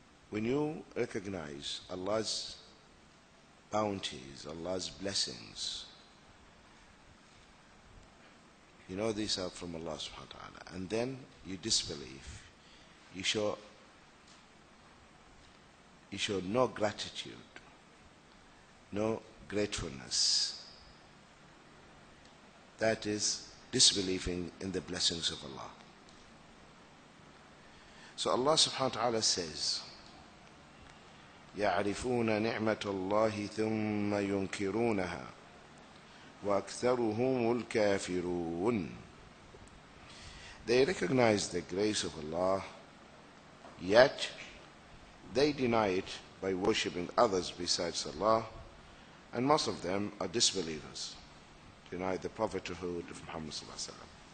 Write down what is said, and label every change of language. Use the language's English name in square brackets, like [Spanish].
[English] When you recognize Allah's bounties, Allah's blessings, you know these are from Allah subhanahu wa ta'ala, and then you disbelieve, you show no gratitude, no gratefulness. That is disbelieving in the blessings of Allah. So Allah subhanahu wa ta'ala says, [Arabic] يعرفون نعمة الله ثم ينكرونها وأكثرهم الكافرون. [English] They recognize the grace of Allah, yet they deny it by worshipping others besides Allah. And most of them are disbelievers, deny the prophethood of Muhammad sallallahu alaihi wasallam.